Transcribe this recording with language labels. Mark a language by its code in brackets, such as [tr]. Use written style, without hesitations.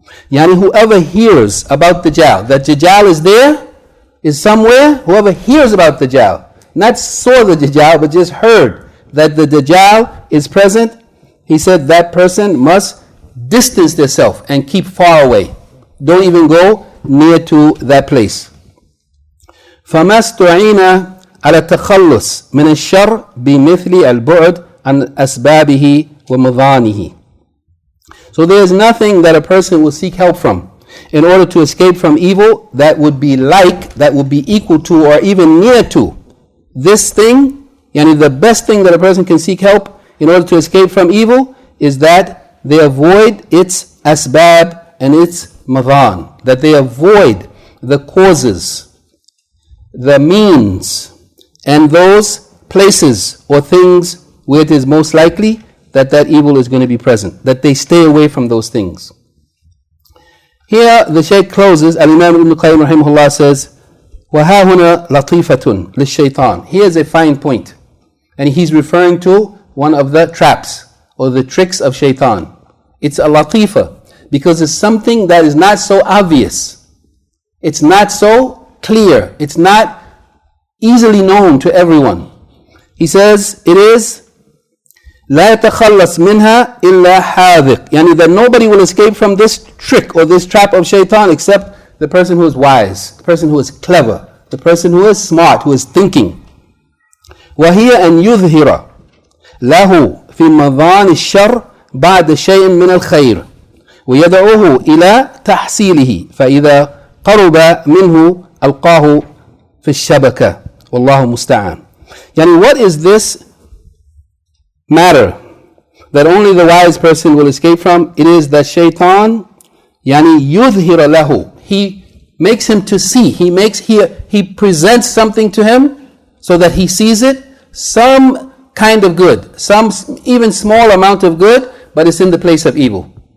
[en] Yani whoever hears about Dajjal, that Dajjal is there, is somewhere, whoever hears about Dajjal, not saw the Dajjal, but just heard that the Dajjal is present, he said that person must distance themselves and keep far away. Don't even go near to that place. [ar] فَمَا اسْتُعِينَ على التخلص من الشر بمثل البعد عن أسبابه ومضانه. [en] So there is nothing that a person will seek help from in order to escape from evil that would be equal to or even near to this thing. The best thing that a person can seek help in order to escape from evil is that they avoid its asbab and its madhan, that they avoid the causes, the means, and those places or things where it is most likely that evil is going to be present, that they stay away from those things. Here the Shaykh closes, Al-Imam Ibn Qayyim rahimahullah says, [ar] وَهَا هُنَا لَطِيفَةٌ لِلشَّيْطَانِ. [en] Here's a fine point, and he's referring to one of the traps or the tricks of shaitan. It's a latifa because it's something that is not so obvious. It's not so clear. It's not easily known to everyone. He says it is [ar] لا يتخلص منها إلا حاذق. [en] That nobody will escape from this trick or this trap of shaitan except the person who is wise, the person who is clever, the person who is smart, who is thinking. [ar] وهي أن يظهر له في مضان الشر بعد شيء من الخير ويدعوه إلى تحصيله فإذا قرب منه ألقاه في الشبكة والله مستعان. [en] What is this matter that only the wise person will escape from? It is that shaitan [ar] يظهر له, [en] he makes him to see, he presents something to him so that he sees it, some kind of good, some even small amount of good, but it's in the place of evil.